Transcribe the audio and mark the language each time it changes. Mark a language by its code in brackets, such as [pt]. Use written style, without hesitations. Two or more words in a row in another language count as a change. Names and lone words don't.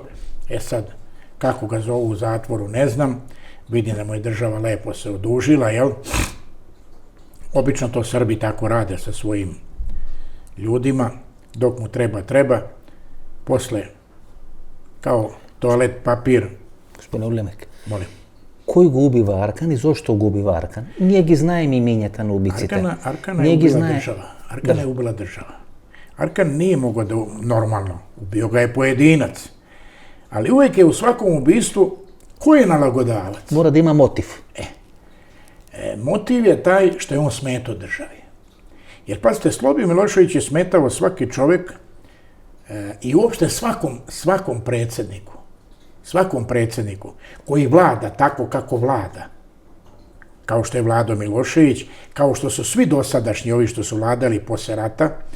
[sr] Sad, kako ga zovu u zatvoru, ne znam. Vidim da mu je država lepo se odužila, jel? Obično to Srbi tako rade sa svojim ljudima, dok mu treba. Posle, kao toalet papir. [mk] Господине Улемек, [sr] Molim. [mk] Кој го убива Аркан и зошто го убива Аркан? Ние ги знаеме имењата на убиците. [sr] Arkana je ubila država. Arkana je ubila država. Arkan nije mogao da normalno, ubio ga je pojedinac. Ali uvek je u svakom ubistvu, ko je nalagodavac? [mk] Мора да има мотив. [sr] Motiv je taj što je on smetao državi. Jer, pazite, Slobio Milošević je smetao svaki čovek i uopšte svakom predsjedniku koji vlada tako kako vlada, kao što je Vlado Milošević, kao što su svi dosadašnji ovi što su vladali posle rata,